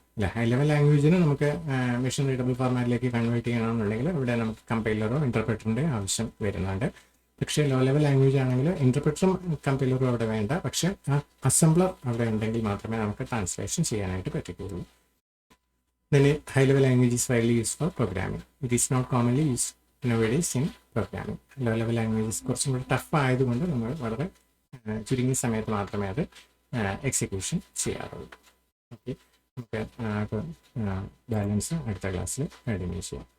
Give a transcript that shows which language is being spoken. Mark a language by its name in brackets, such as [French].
[Malayalam] അല്ല, high level ലാംഗ്വേജിന് നമുക്ക് machine readable ഫോർമാറ്റിലേക്ക് convert ചെയ്യണമെന്നുണ്ടെങ്കിൽ ഇവിടെ നമുക്ക് കമ്പൈലറോ ഇന്റർപ്രറ്ററിൻ്റെ ആവശ്യം വരുന്നുണ്ട്. പക്ഷേ ലോ ലെവൽ ലാംഗ്വേജ് ആണെങ്കിൽ ഇന്റർപ്രറ്ററും കമ്പൈലറും അവിടെ വേണ്ട. പക്ഷേ ആ അസംബ്ലർ അവിടെ ഉണ്ടെങ്കിൽ മാത്രമേ നമുക്ക് ട്രാൻസ്ലേഷൻ ചെയ്യാനായിട്ട് പറ്റുകയുള്ളൂ. [English] Then high level language is widely used for programming. It is not commonly used nowadays in programming. [Malayalam] Low level languages കുറച്ചും കൂടി ടഫ് ആയതുകൊണ്ട് നമ്മൾ വളരെ ചുരുങ്ങിയ സമയത്ത് മാത്രമേ അത് എക്സിക്യൂഷൻ ചെയ്യാറുള്ളൂ. ഓക്കെ, നമുക്ക് ബാലൻസ് അടുത്ത ക്ലാസ്സിൽ കണ്ടിന്യൂ ചെയ്യാം.